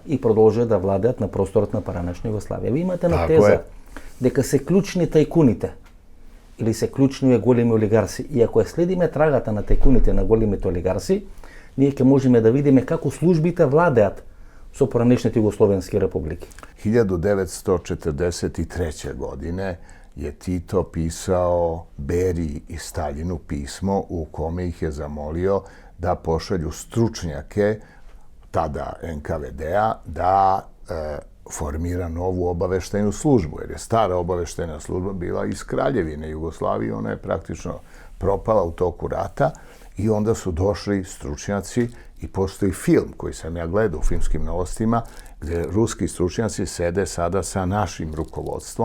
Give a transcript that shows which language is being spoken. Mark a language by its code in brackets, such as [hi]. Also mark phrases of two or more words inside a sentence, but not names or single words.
[mk] и продолжува да владеат на просторот на паранешна Југославија. Ви имате на теза дека се клучни тајкуните или се клучни големи олигарси. И ако ја следиме трагата на тајкуните на големите олигарси, ние ќе можеме да видиме како службите владеат со поранешните југословенски републики. [sr] 1943. godine je Tito pisao Beriji i Staljinu pismo u kome ih je zamolio da pošalju stručnjake tada NKVD-a da formira novu obaveštajnu službu, jer je stara obaveštajna služba bila iz Kraljevine Jugoslavije, ona je praktično propala u toku rata i onda su došli stručnjaci i postoji film koji sam ja gledao u filmskim novostima gdje ruski stručnjaci sede sada sa našim rukovodstvom.